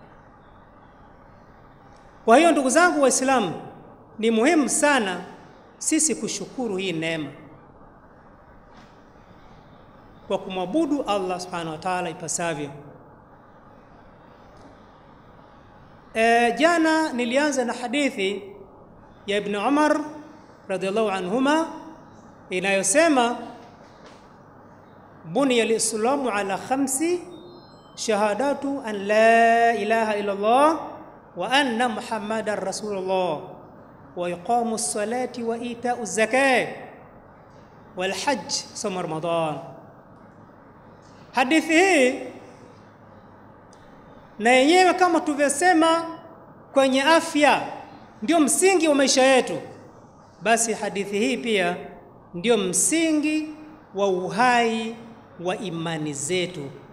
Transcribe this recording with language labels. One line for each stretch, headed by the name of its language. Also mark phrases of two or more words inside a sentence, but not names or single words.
Swahili: Kwa hiyo ndugu zangu Waislamu, ni muhimu sana sisi kushukuru hii neema kwa kumwabudu Allah
Arabic: سبحانه وتعالى
Swahili: ipasavyo. Jana nilianza na hadithi ya Ibn Umar
Arabic: رضي الله عنهما inayosema بني الإسلام على خمس شهادة أن لا إله إلا الله وأن محمدا رسول الله وإقام الصلاة وإيتاء الزكاة والحج صوم رمضان.
Swahili: Hadithi hii na yenyewe kama tulivyosema kwenye afya ndio msingi wa maisha yetu, basi hadithi hii pia ndio msingi wa uhai wa imani zetu.